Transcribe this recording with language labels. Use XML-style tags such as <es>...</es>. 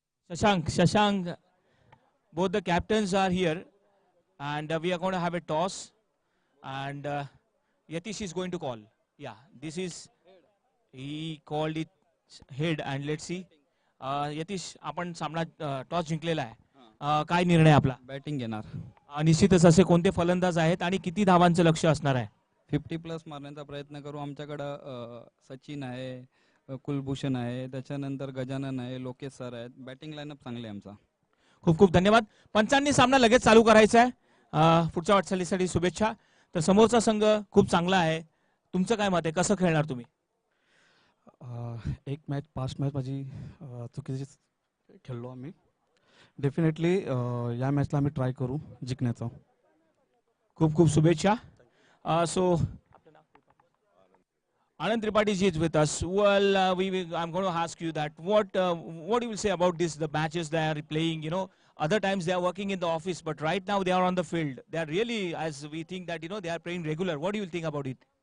<en>Shashank. Both the captains are here, and we are going to have a toss. And Yatish is going to call. Yeah, this is, he called it head, and let's see.</en> <mr>Yatish, आपण सामना toss जिंकलेला आहे. काय निर्णय आपला? Batting घेणार. निश्चितच असे कोणते फलंदाज आहेत आणि किती धावांचं लक्ष असणार आहे? 50+ मारण्याचा प्रयत्न करू. आमच्याकडं सचिन आहे, कुलभूषण आहे, त्याच्यानंतर गजानन आहे, लोकेश सर आहेत. बॅटिंग लाईनअप चांगले आमचा. खूप खूप धन्यवाद. पंचांनी सामना लगेच चालू करायचा आहे. पुढच्या वाटचालीसाठी शुभेच्छा. तर समोरचा संघ खूप चांगला आहे. तुमचं काय मत आहे, कसं खेळणार तुम्ही? एक मॅच पास्ट मॅच माझी चुकीची खेळलो आम्ही. डेफिनेटली या मॅचला आम्ही ट्राय करू जिंकण्याचा. खूप खूप शुभेच्छा.</mr> <en>So Anand Tripathi ji is with us. Well, I'm going to ask you that what you will say about this, the matches they are playing. You know, other times they are working in the office, but right now they are on the field. They are really, as we think that they are playing regular. What do you think about it?</en>